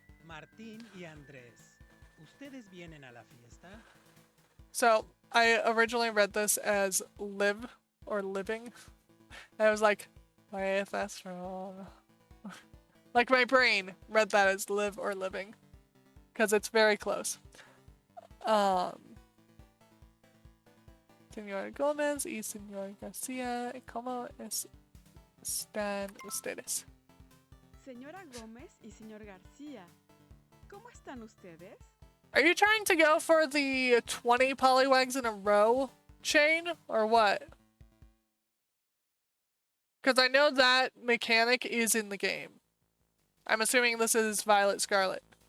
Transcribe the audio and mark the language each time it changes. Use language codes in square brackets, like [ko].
[es] Martín y Andrés, ¿ustedes vienen a la fiesta? [en] So, I originally read this as live or living. And I was like, why is that wrong? Like my brain read that as live or living. Because it's very close. [es] Señora Gómez y Señor García, ¿cómo están ustedes? Señora Gómez y señor García, ¿cómo están ustedes? [en] Are you trying to go for the 20 polywags in a row chain, or what? Because I know that mechanic is in the game. I'm assuming this is Violet Scarlet.